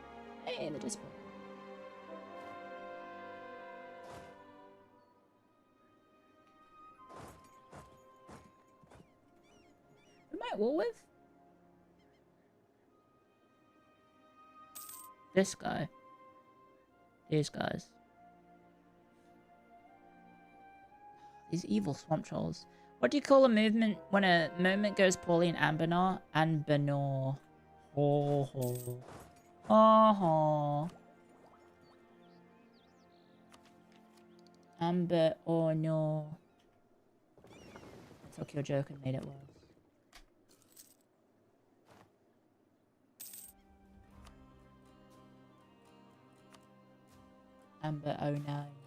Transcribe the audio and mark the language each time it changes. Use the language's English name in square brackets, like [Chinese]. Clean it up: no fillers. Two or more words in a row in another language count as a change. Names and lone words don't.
[English] Hey, the dispo. Who am I at war with? This guy. These guys. These evil swamp trolls. What do you call a movement when a moment goes poorly in Ambernaw? Ambernaw. Ho ho. Ho ho. Amber or no. I took your joke and made it worse. Amber 09.